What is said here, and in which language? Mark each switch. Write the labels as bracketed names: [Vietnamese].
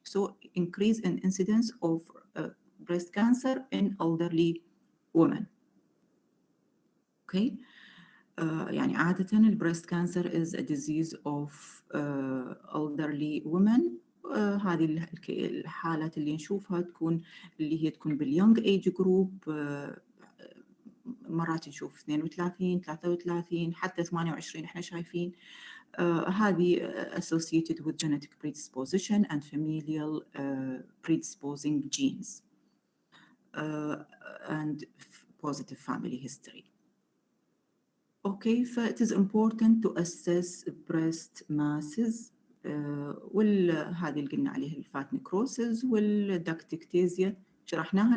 [English] So increase in incidence of breast cancer in elderly women. Okay. [Arabic] يعني عادة البريست كانسر [English] is a disease of elderly women. [Arabic] هذه الحالات اللي نشوفها تكون اللي هي تكون باليونج ايج جروب، مرات نشوف 32 33 حتى 28 احنا شايفين. [English] هذه associated with genetic predisposition and familial predisposing genes and positive family history. Okay, so it is important to assess breast masses. [Arabic] هذه اللي قلنا عليها اللي فات necrosis والduct ectasia شرحناها.